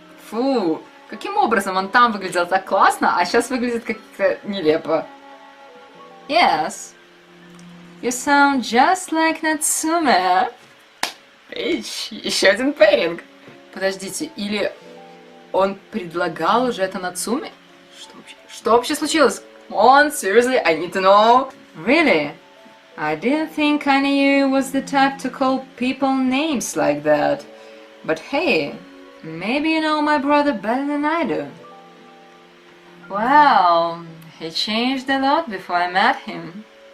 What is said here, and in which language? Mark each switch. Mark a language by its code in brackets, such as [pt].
[ru] Фу, каким образом он там выглядел так классно, а сейчас выглядит как-то нелепо. [en] Yes. You sound just like Natsume. [ru] Еще один пэринг. Подождите, или он предлагал уже это Нацуме? Что вообще случилось? [en] Come on, seriously, I need to know. Really? I didn't think I knew you was the type to call people names like that. But hey, maybe you know my brother better than I do. Well, he changed a lot before I met him.